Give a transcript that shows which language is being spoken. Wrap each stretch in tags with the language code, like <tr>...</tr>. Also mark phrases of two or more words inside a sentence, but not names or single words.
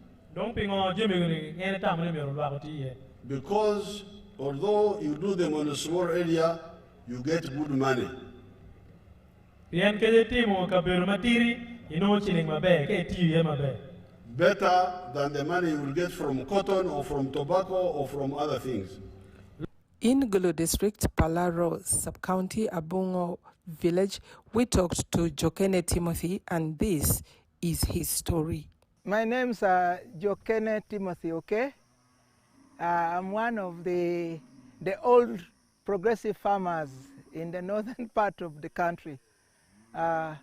<en>Because although you do them on a small area, you get good money. Better than the money you will get from cotton or from tobacco or from other things. In Gulu district, Palaro sub-county, Abungo village, we talked to Kenneth Timothy, and this is his story. My name's Kenneth Timothy, okay? I'm one of the old progressive farmers in the northern part of the country.</en>